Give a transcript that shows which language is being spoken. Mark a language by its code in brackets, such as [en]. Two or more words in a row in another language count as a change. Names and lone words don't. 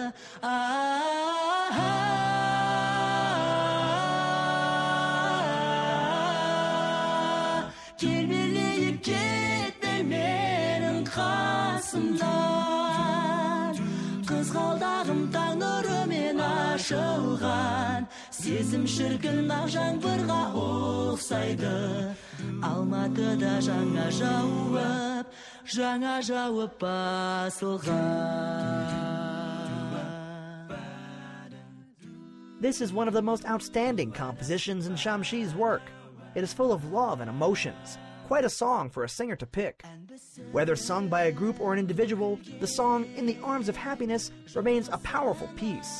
[kk] Келбелейіп кетпе менің қасымдан, қызғалдағым таң нұрымен ашылған, сезім шіркін ақ жаңбырға ұқсайды, Алматыда жаңа жауып [en] This is one of the most outstanding compositions in Shamshi's work. It is full of love and emotions, quite a song for a singer to pick. Whether sung by a group or an individual, the song In the Arms of Happiness remains a powerful piece.